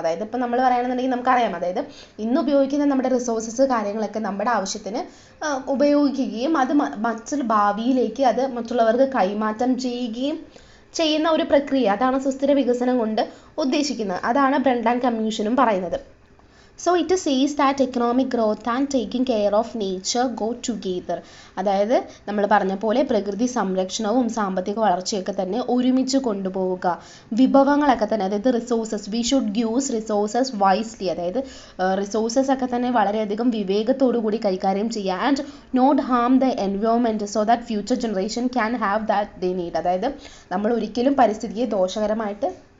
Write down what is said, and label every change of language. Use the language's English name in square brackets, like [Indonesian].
[Malayalam] അതായത് ഇപ്പോൾ നമ്മൾ പറയുകയാണെന്നുണ്ടെങ്കിൽ നമുക്കറിയാം, അതായത് ഇന്ന് ഉപയോഗിക്കുന്ന നമ്മുടെ റിസോഴ്സസ് കാര്യങ്ങളൊക്കെ നമ്മുടെ ആവശ്യത്തിന് ഉപയോഗിക്കുകയും അത് മറ്റൊരു ഭാവിയിലേക്ക് അത് മറ്റുള്ളവർക്ക് കൈമാറ്റം ചെയ്യുന്ന ഒരു പ്രക്രിയ, അതാണ് സുസ്ഥിര വികസനം കൊണ്ട് ഉദ്ദേശിക്കുന്നത്. അതാണ് ബ്രണ്ട്ലാൻഡ് കമ്മീഷനും പറയുന്നത്. [English] So it says that economic growth and taking care of nature go together. [Malayalam] അതായത് നമ്മൾ പറഞ്ഞ പോലെ പ്രകൃതി സംരക്ഷണവും സാമ്പത്തിക വളർച്ചയൊക്കെ തന്നെ ഒരുമിച്ച് കൊണ്ടുപോവുക. വിഭവങ്ങളൊക്കെ തന്നെ, അതായത് resources, [English] we should use resources wisely, [Malayalam] അതായത് റിസോഴ്സസ് ഒക്കെ തന്നെ വളരെയധികം വിവേകത്തോടു കൂടി കൈകാര്യം ചെയ്യുക. [English] And not harm the environment so that future generation can have that they need. [Malayalam] അതായത് നമ്മൾ ഒരിക്കലും പരിസ്ഥിതിയെ ദോഷകരമായിട്ട്